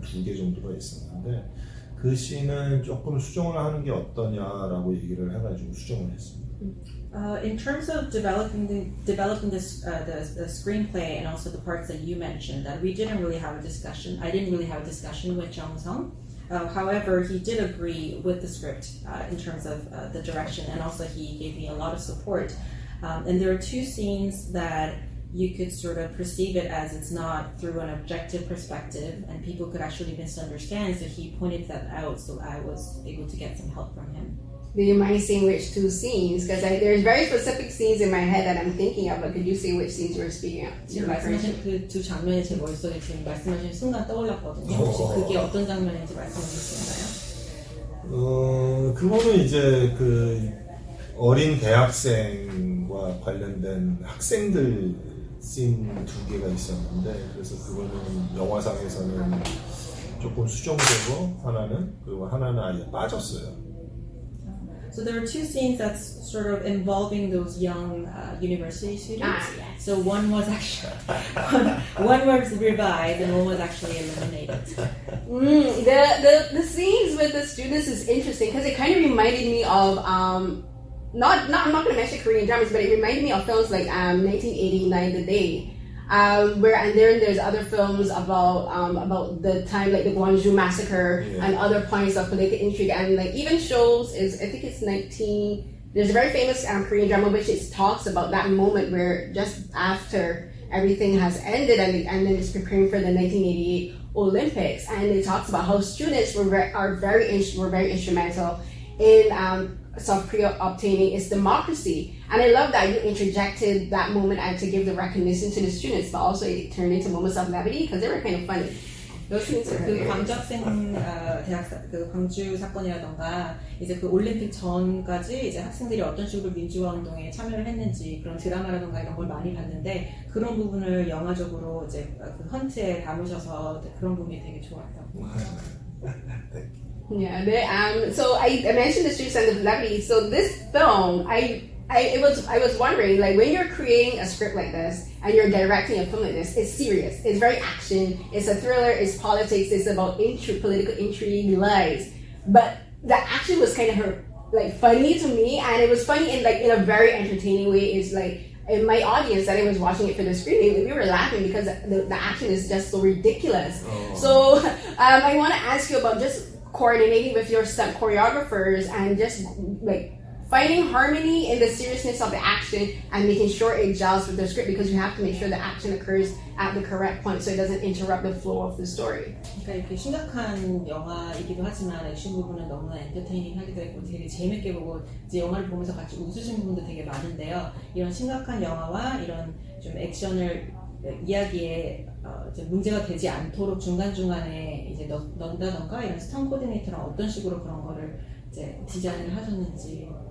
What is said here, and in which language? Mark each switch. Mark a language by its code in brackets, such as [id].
[ko] 한 2개 정도가 있었는데 그 씬은 조금 수정을 하는 게 어떠냐라고 얘기를 해가지고 수정을 했습니다. [en] In terms of developing this the screenplay and also the parts that you mentioned, that we didn't really have a discussion. I didn't really have a discussion with Jung Woo-sung. However, he did agree with the script in terms of the direction, and also he gave me a lot of support. And there are two scenes that you could sort of perceive it as it's not through an objective perspective, and people could actually misunderstand. So he pointed that out, so I was able to get some help from him. Do you mind saying which two scenes? Because there's very specific scenes in my head that I'm thinking of, but could you say which scenes you were speaking of? [ko] 지금 말씀하신 그 두 장면이 제 머릿속에 지금 말씀하신 순간 떠올랐거든요. 혹시 그게 어떤 장면인지 말씀해 주실 수 있나요? 그거는 이제 그 어린 대학생과 관련된 학생들 씬 2개가 있었는데 그래서 그거는 영화상에서는 조금 수정되고 그리고 하나는 아예 빠졌어요. [en] So there were two scenes that's sort of involving those young university students. Yes. So one was actually one was revived and one was actually eliminated. The scenes with the students is interesting because it kind of reminded me of I'm not going to mention Korean dramas, but it reminded me of films like 1989 The Day. There's other films about the time like the Gwangju massacre and other points of political intrigue, and like even shows I think it's 19. There's a very famous Korean drama which it talks about that moment where just after everything has ended and then it's preparing for the 1988 Olympics, and it talks about how students were very instrumental in South Korea obtaining its democracy. And I love that you interjected that moment and to give the recognition to the students, but also it turned into moments of levity because they were kind of funny. Those things are [ko] 그 광주 학생 그 광주 사건이라던가 이제 그 올림픽 전까지 이제 학생들이 어떤 식으로 민주화 운동에 참여를 했는지 그런 드라마라던가 이런 걸 많이 봤는데 그런 부분을 영화적으로 이제 그 헌트에 담으셔서 그런 부분이 되게 좋았다고. [en] Yeah, so I mentioned the streets and the levity. So this film, I was wondering, like when you're creating a script like this and you're directing a film like this, it's serious. It's very action. It's a thriller. It's politics. It's about political intrigue, lies. But the action was kind of like funny to me, and it was funny in a very entertaining way. It's like in my audience that I was watching it for the screening, we were laughing because the action is just so ridiculous. Oh. So I want to ask you about just coordinating with your stunt choreographers and just like finding harmony in the seriousness of the action and making sure it gels with the script, because you have to make sure the action occurs at the correct point so it doesn't interrupt the flow of the story. [ko] 그러니까 이렇게 심각한 영화이기도 하지만 액션 부분은 너무나 엔터테이닝하기도 했고 되게 재밌게 보고 이제 영화를 보면서 같이 웃으신 부분도 되게 많은데요. 이런 심각한 영화와 이런 좀 액션을 이야기에 이제 문제가 되지 않도록 중간중간에 이제 넣는다던가 이런 스턴트 코디네이터랑 어떤 식으로 그런 거를 이제 디자인을 하셨는지.